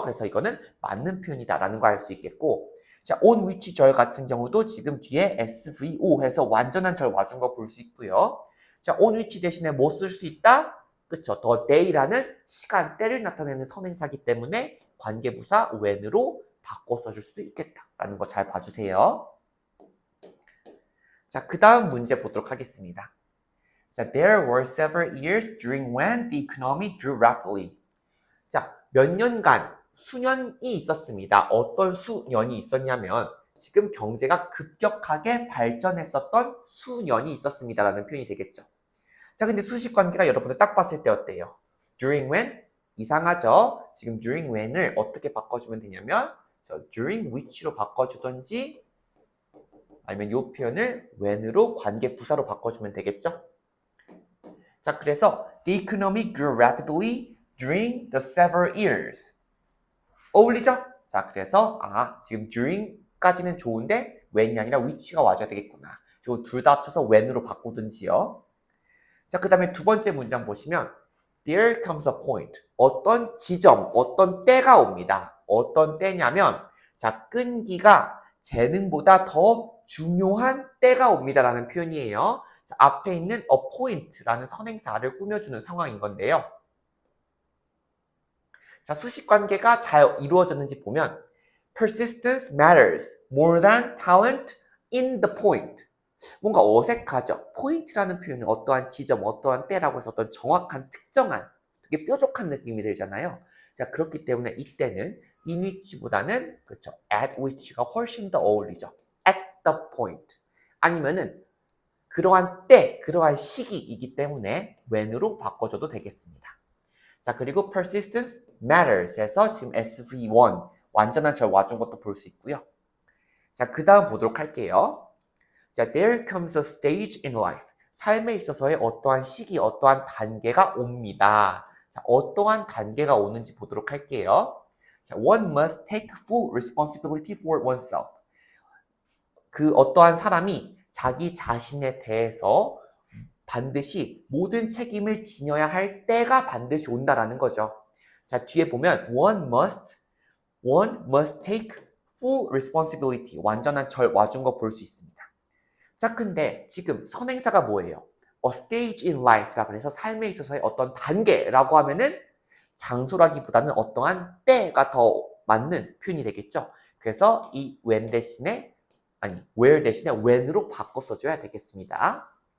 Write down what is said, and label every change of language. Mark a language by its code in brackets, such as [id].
[ko] 그래서 이거는 맞는 표현이다 라는 거 알 수 있겠고, 자, on which 절 같은 경우도 지금 뒤에 SVO 해서 완전한 절 와준 거 볼 수 있고요. 자, on which 대신에 뭐 쓸 수 있다? 그쵸. the day라는 시간대를 나타내는 선행사기 때문에 관계부사 when으로 바꿔 써줄 수도 있겠다라는 거 잘 봐주세요. 자, 그 다음 문제 보도록 하겠습니다. [en] 자, there were several years during when the economy grew rapidly. [ko] 자, 몇 년간 수년이 있었습니다. 어떤 수년이 있었냐면 지금 경제가 급격하게 발전했었던 수년이 있었습니다라는 표현이 되겠죠. 자, 근데 수식 관계가 여러분들 딱 봤을 때 어때요? [en] during when? [ko] 이상하죠? 지금 during when을 어떻게 바꿔주면 되냐면 during which로 바꿔주던지 아니면 이 표현을 when으로 관계 부사로 바꿔주면 되겠죠? 자, 그래서 [en] the economy grew rapidly during the several years. [ko] 어울리죠? 자, 그래서 지금 during까지는 좋은데 when이 아니라 which가 와줘야 되겠구나. 그리고 둘 다 합쳐서 when으로 바꾸든지요. 자, 그 다음에 두 번째 문장 보시면 [en] there comes a point. [ko] 어떤 지점, 어떤 때가 옵니다. 어떤 때냐면 자, 끈기가 재능보다 더 중요한 때가 옵니다라는 표현이에요. 자, 앞에 있는 a point라는 선행사를 꾸며주는 상황인 건데요. 자, 수식 관계가 잘 이루어졌는지 보면 [en] persistence matters more than talent in the point. [ko] 뭔가 어색하죠. 포인트라는 표현은 어떠한 지점, 어떠한 때라고 해서 어떤 정확한, 특정한, 되게 뾰족한 느낌이 들잖아요. 자, 그렇기 때문에 이때는 in which보다는 그렇죠. at which가 훨씬 더 어울리죠. [en] at the point. [ko] 아니면은 그러한 때, 그러한 시기이기 때문에 when으로 바꿔줘도 되겠습니다. 자, 그리고 persistence matters에서 지금 SV1 완전한 절 와준 것도 볼 수 있고요. 자, 그 다음 보도록 할게요. [en] 자, there comes a stage in life. [ko] 삶에 있어서의 어떠한 시기, 어떠한 단계가 옵니다. 자, 어떠한 단계가 오는지 보도록 할게요. [en] 자, one must take full responsibility for oneself. [ko] 그 어떠한 사람이 자기 자신에 대해서 반드시 모든 책임을 지녀야 할 때가 반드시 온다라는 거죠. [en] 자, 뒤에 보면 one must take full responsibility. [ko] 완전한 절 와준 거 볼 수 있습니다. 자, 근데 지금 선행사가 뭐예요? [en] A stage in life [ko] 라고 해서 삶에 있어서의 어떤 단계라고 하면은 장소라기보다는 어떠한 때가 더 맞는 표현이 되겠죠. 그래서 이 when 대신에 where 대신에 when으로 바꿔 써줘야 되겠습니다.